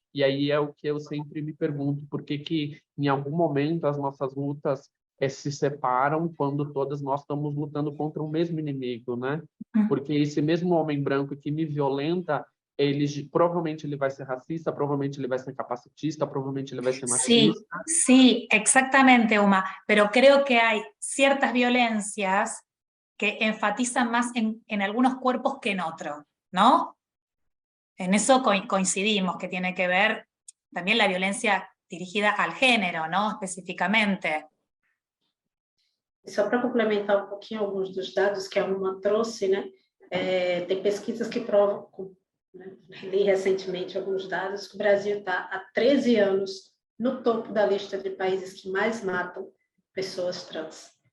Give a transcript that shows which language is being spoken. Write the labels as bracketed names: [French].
[Portuguese] E aí é o que eu sempre me pergunto, por que em algum momento as nossas lutas se separam quando todas nós estamos lutando contra o mesmo inimigo, né? Porque esse mesmo homem branco que me violenta, provavelmente ele vai ser racista, provavelmente ele vai ser capacitista, provavelmente ele vai ser machista. [Spanish] Sí, exactamente, Uma. Pero creo que hay ciertas violencias que enfatizan más en algunos cuerpos que en otros, ¿no? En eso coincidimos, que tiene que ver también la violencia dirigida al género, ¿no? Específicamente. [Portuguese] Só para complementar um pouquinho alguns dos dados que a Uma trouxe, né? Tem pesquisas que provam, né? Li recentemente alguns dados, que o Brasil está há 13 anos no topo da lista de países que mais matam pessoas trans.